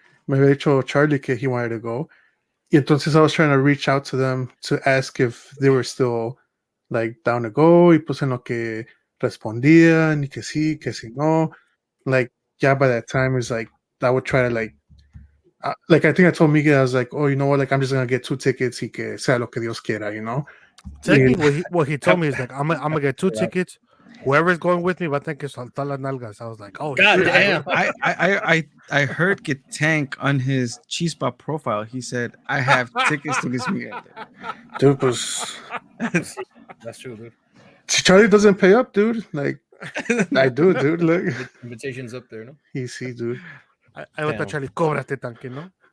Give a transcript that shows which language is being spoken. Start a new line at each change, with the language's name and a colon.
Spanish: Me había dicho Charlie que
English: he wanted to go.
Spanish: Y entonces
English: I was trying to reach out to them to ask if they were still, like, down to go.
Spanish: Y pues en lo que respondían, y que sí, que sí, no.
English: Like, yeah, by that time, it's like, I would try to, like, I think I told Miguel, I was like, oh, you know what? Like, I'm just going to get 2 tickets
Spanish: y que sea lo que Dios quiera,
English: you know? Technically, what he told me is like, I'm gonna get 2 tickets. Whoever's going with me
Spanish: va a tener que soltar las nalgas.
English: I was like, oh God shit. damn. I heard
Spanish: que
English: Tank on his Chispa profile. He said, "I have tickets to Luis Miguel." Dude, pues, That's true, dude. si Charlie doesn't pay up, dude, like, I do, dude. Like, Invitation's up there, no? easy, dude. I want to Charlie,
Spanish: cóbrate tanque, ¿no?